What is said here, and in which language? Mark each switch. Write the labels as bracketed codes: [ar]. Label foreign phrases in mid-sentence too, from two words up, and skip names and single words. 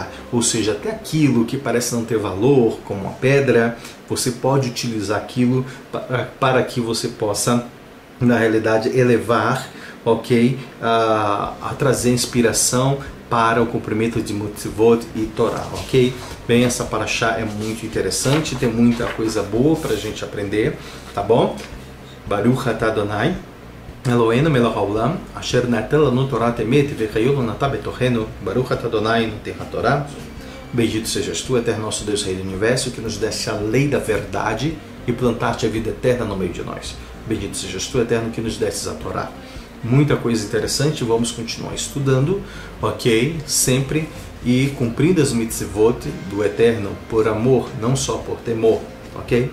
[pt] Ou seja, até aquilo que parece não ter valor, como a pedra, você pode utilizar aquilo para que você possa, na realidade, elevar, ok, a trazer inspiração para o cumprimento de mitzvot e Torá, ok? Bem, essa paraxá é muito interessante, tem muita coisa boa para a gente aprender, tá bom? [he] ברוך אתה אדוני אלוהינו מלך העולם אשר נתן לנו תורת אמת וחיות נתן בתוכנו. ברוך אתה אדוני נותן התורה. [pt] Bendito sejas tu, eterno nosso Deus, Rei do Universo, que nos deste a lei da verdade e plantaste a vida eterna no meio de nós. Bendito sejas tu, eterno, que nos destes a Torá. Muita coisa interessante, vamos continuar estudando, ok? Sempre, e cumprindo as mitzvot do Eterno por amor, não só por temor, ok?